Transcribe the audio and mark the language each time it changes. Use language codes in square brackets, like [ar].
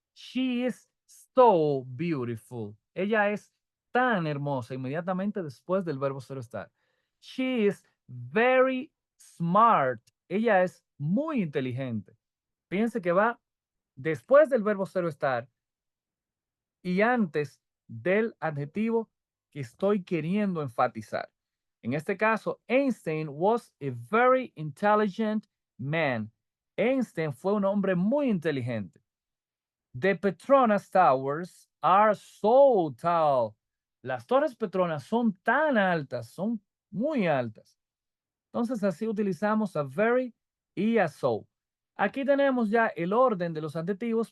[en] She is so beautiful. [es] Ella es tan hermosa inmediatamente después del verbo cero estar. [en] She is very smart. [es] Ella es muy inteligente. Fíjense que va después del verbo cero estar y antes del adjetivo que estoy queriendo enfatizar. En este caso, [en] Einstein was a very intelligent man. [es] Einstein fue un hombre muy inteligente. [en] The Petronas Towers are so tall. [es] Las torres Petronas son tan altas, son muy altas. Entonces así utilizamos a very y a so. Aquí tenemos ya el orden de los adjetivos.